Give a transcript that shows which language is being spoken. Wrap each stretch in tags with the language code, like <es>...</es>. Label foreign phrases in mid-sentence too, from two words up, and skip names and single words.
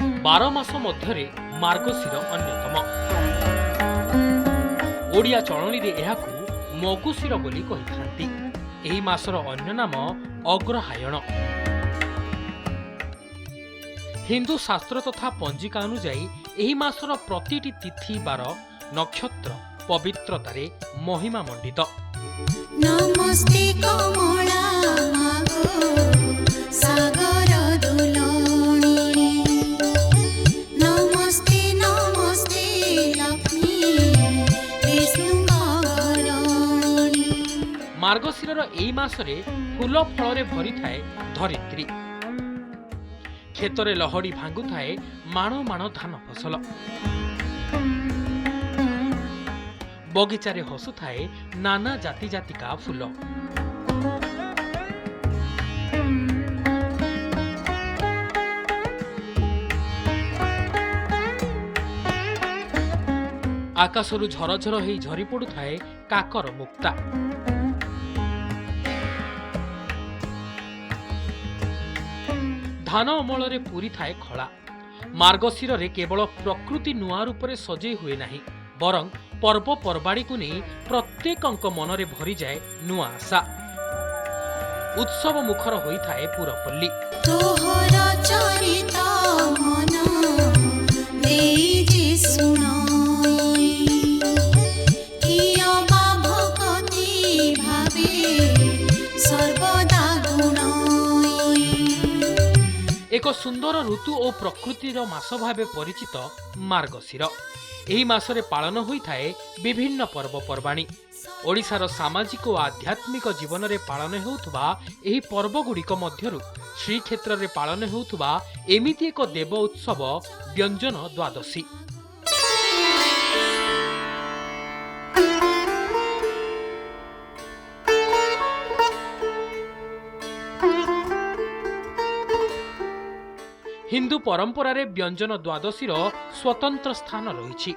<or>12 ମାସ ମଧ୍ୟରେ ମାର୍ଗଶୀର ଅନ୍ୟତମ। ଓଡ଼ିଆ ଚଳଣି ରେ ଏହାକୁ ମଗୁଶିର ବୋଲି କହିଥାନ୍ତି। ଏହି ମାସର ଅନ୍ୟ ନାମ ଅଗ୍ରହାୟଣ। ହିନ୍ଦୁ ଶାସ୍ତ୍ର ତଥା ପଞ୍ଜିକା ଅନୁଯାୟୀ ଏହି ମାସର ପ୍ରତିଟି ତିଥି ବାର ନକ୍ଷତ୍ର ପବିତ୍ରତାରେ ମହିମା ମଣ୍ଡିତ। ନମସ୍ତେ କମଳା ମାଗୋ ସାଗର ଦୁଲଣୀ ନମସ୍ତେ ନମସ୍ତେ ଲକ୍ଷ୍ମୀ ବିଷ୍ଣୁ ଗୌରଣୀ। ମାର୍ଗଶୀର ଏଇ ମାସରେ ଫୁଲ ଫଳ ଭରି ଥାଏ ଧରିତ୍ରୀ। କ୍ଷେତରେ ଲହଡ଼ି ଭାଙ୍ଗୁ ଥାଏ ମାଣ ମାଣ ଧାନ ଫସଲ। ବଗିଚାରେ ହସୁ ଥାଏ ନାନା ଜାତି ଜାତିକା ଫୁଲ। ଆକାଶରୁ ଝରଝର ହେଇ ଝରି ପଡ଼ୁ ଥାଏ କାକର ମୁକ୍ତା। ଧାନ ଅମଳ ପୂରି ଥାଏ ଖଳା। ମାର୍ଗଶୀର ରେ କେବଳ ପ୍ରକୃତି ନୂଆ ରୂପରେ ସଜେଇ ହୁଏ ନାହିଁ, ବରଂ ପର୍ବପର୍ବାଣୀ କୁ ନାହିଁ ପ୍ରତ୍ୟେକ ମନରେ ଭରି ଯାଏ ନୂଆ ଆଶା। ଉତ୍ସବ ମୁଖର ହୋଇ ଥାଏ ପୁରପଲ୍ଲୀ। ତୋହର ଚରିତ ମନ ଦେଇ ଯେ ଶୁଣାଇ କିଅ ବା ଭକ୍ତି ଭାବେ ସର୍ବଦା ଗୁଣାଇ। ଏକ ସୁନ୍ଦର ଋତୁ ଓ ପ୍ରକୃତିର ମାସ ଭାବେ ପରିଚିତ ମାର୍ଗଶୀର। ଏହି ମାସରେ ପାଳନ ହୋଇ ଥାଏ ବିଭିନ୍ନ ପର୍ବପର୍ବାଣୀ। ଓଡ଼ିଶାର ସାମାଜିକ ଓ ଆଧ୍ୟାତ୍ମିକ ଜୀବନ ରେ ପାଳନ ହେଉଥିବା ଏହି ପର୍ବ ଗୁଡ଼ିକ ମଧ୍ୟରୁ ଶ୍ରୀକ୍ଷେତ୍ର ରେ ପାଳନ ହେଉଥିବା ଏମିତି ଏକ ଦେବ ଉତ୍ସବ ବ୍ୟଞ୍ଜନ ଦ୍ୱାଦଶୀ। ହିନ୍ଦୁ ପରମ୍ପରା ରେ ବ୍ୟଞ୍ଜନ ଦ୍ୱାଦଶୀର ସ୍ୱତନ୍ତ୍ର ସ୍ଥାନ ରହି।</or>